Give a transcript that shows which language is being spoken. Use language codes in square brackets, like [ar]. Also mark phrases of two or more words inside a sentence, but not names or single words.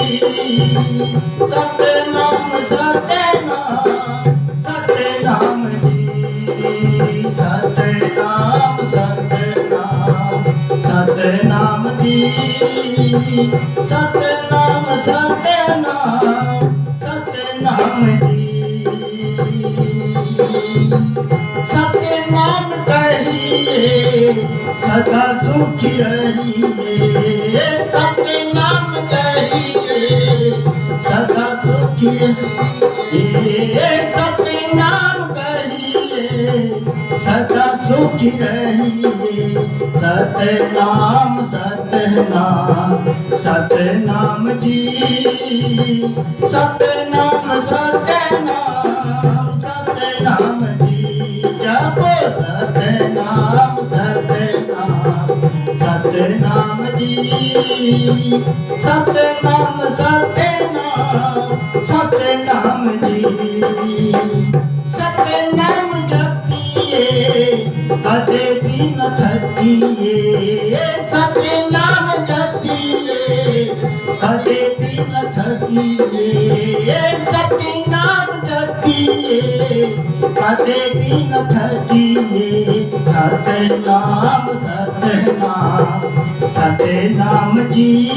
[hi] सतनाम सतनाम सतनाम जी, सतनाम सतनाम सतनाम जी, सतनाम सतनाम सतनाम जी, सतनाम कहिए सदा सुखी रहिए, सतनाम कहिए सदा सुखी रहिए, सतनाम कहिए सदा सुखी रहिए, सतनाम सतनाम सतनाम जी, सतनाम सतनाम सतनाम जी, जपो सतनाम सतनाम सतनाम जी, सतनाम सतनाम सतनाम जी, सतनाम जपिए [pa] कदे भी न थकिए, [hi] सतनाम जपिए [pa] कदे भी न थकिए, [hi] सतनाम जपिए [pa] कदे भी न थकिए, [hi] सतनाम सतनाम सतनाम जी,